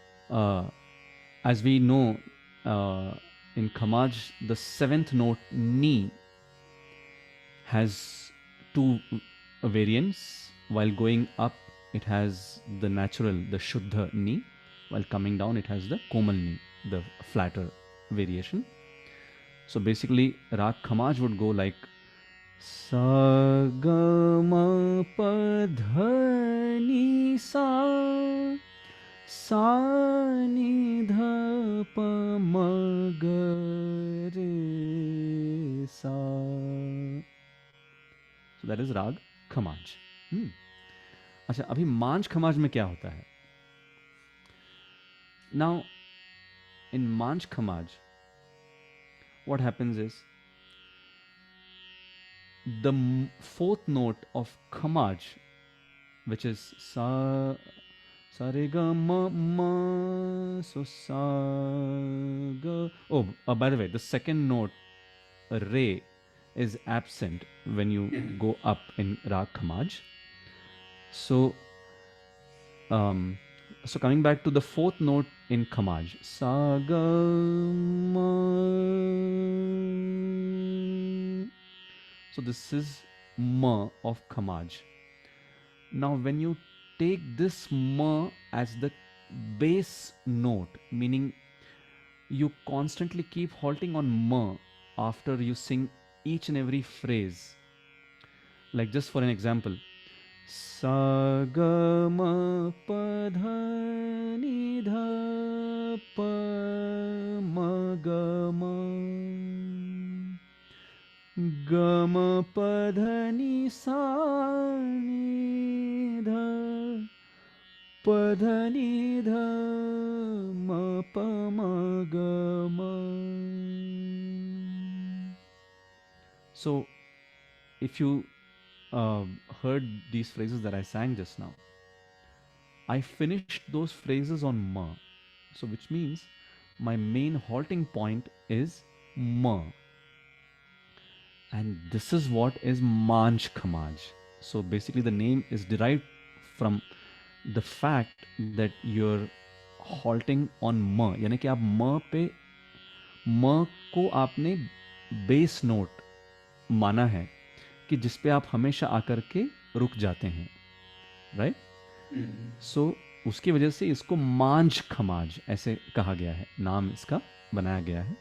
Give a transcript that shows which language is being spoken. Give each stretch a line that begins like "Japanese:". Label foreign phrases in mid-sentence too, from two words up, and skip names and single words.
English: uh, as we know, uh, in Khamaj, the seventh note ni has two variants. While going up, it has the natural, the Shuddha ni. While coming down, it has the Komal ni, the flatter variation. So basically, Rag Khamaj would go like sa ga ma pa dha ni sa sa ni dha pa ma ga re sa. So that is Rag Khamaj.
Hindi: अच्छा, अभी मांझ खमाज में क्या होता है?
English: Now, in Manj Khamaj, what happens is the fourth note of Khamaj, which is sa re ga ma ma, so sa ga. Oh, by the way, the second note re is absent when you go up in Rag Khamaj. So coming back to the fourth note in Khamaj, sa ga ma. So this is ma of Khamaj. Now when you take this ma as the base note, meaning you constantly keep halting on ma after you sing each and every phrase. Like just for an example, sa ga ma pa dha ni dha pa ma ga ma ga ma pa dha ni sa ni dha pa dha ni dha ma pa ma ga ma. So if you heard these phrases that I sang just now, I finished those phrases on ma. So which means my main halting point is ma. And this is what is Manj Khamaj. So basically the name is derived from the fact that you're halting on ma.
Hindi: यानी कि आप ma पे ma को आपने
English: base note
Hindi: माना है कि जिस पे आप हमेशा आकर के रुक जाते हैं, राइट? सो उसकी वजह से इसको मांझ खमाज ऐसे कहा गया है, नाम इसका बनाया गया है.